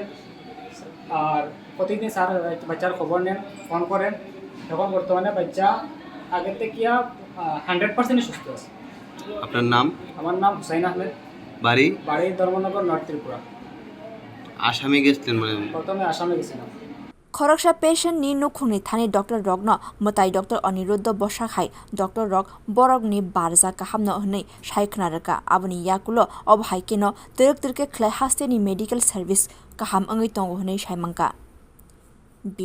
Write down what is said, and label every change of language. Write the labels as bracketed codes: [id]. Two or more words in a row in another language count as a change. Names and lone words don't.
[bn] আর প্রতিদিন স্যার বাচ্চার খবর নেন, ফোন করেন। এখন বর্তমানে বাচ্চা আগের থেকে 100% সুস্থ আছে। আপনার নাম? আমার নাম হুসাইন আহমেদ। বাড়ি ধর্মনগর, নর্থ ত্রিপুরা। আসামে গেছিলেন? প্রথমে আসামে গেছিলাম। [trp] Khoroksa patient ni nukhungni thani Dr. Rogno mutai Dr. Aniruddha Bosak hai Dr. Rog borok ni barja kahamno hnei shaikhnaraka aboni yakulo obhai keno tirke khlai haste ni [en] medical service [trp] kaham angai tongo hnei saimangka.